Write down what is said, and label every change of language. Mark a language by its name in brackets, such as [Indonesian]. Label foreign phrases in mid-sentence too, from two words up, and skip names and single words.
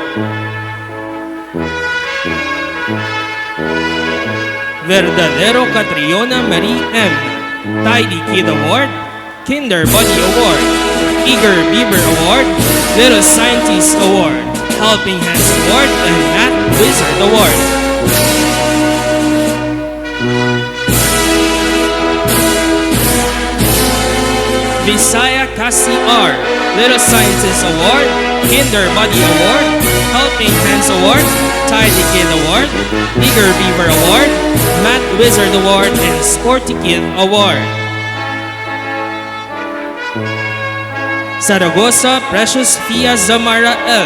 [English] Verdadero Catriona Marie M. Tidy Kid Award, Kinder Body Award, Eager Beaver Award, Little Scientist Award, Helping Hands Award, and Math Wizard Award. 𝐍a𝐠a C𝐨l𝐥e𝐠e R. Little Scientist Award, Kinder Body Award, Helping Hands Award, Tidy Kid Award, Eager Beaver Award, Math Wizard Award, and Sporty Kid Award. Zaragoza Precious Fia Zamara L.